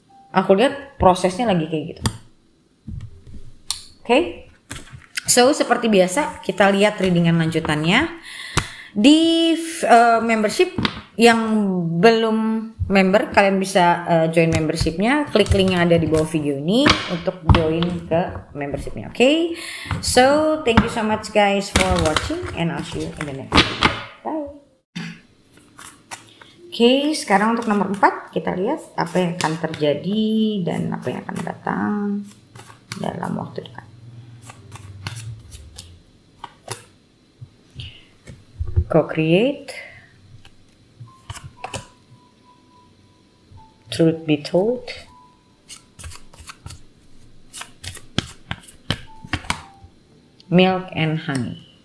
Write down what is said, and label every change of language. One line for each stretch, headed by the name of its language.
Indonesian: Aku lihat prosesnya lagi kayak gitu. Oke. So, seperti biasa kita lihat readingan lanjutannya. Di membership yang belum member, kalian bisa join membershipnya. Klik link yang ada di bawah video ini untuk join ke membershipnya. Oke.
English: So, thank you so much guys for watching and I'll see you in the next video. Bye.
Indonesian: Oke, sekarang untuk nomor 4 kita lihat apa yang akan terjadi dan apa yang akan datang dalam waktu dekat.
English: Co-create, truth be told, milk and honey.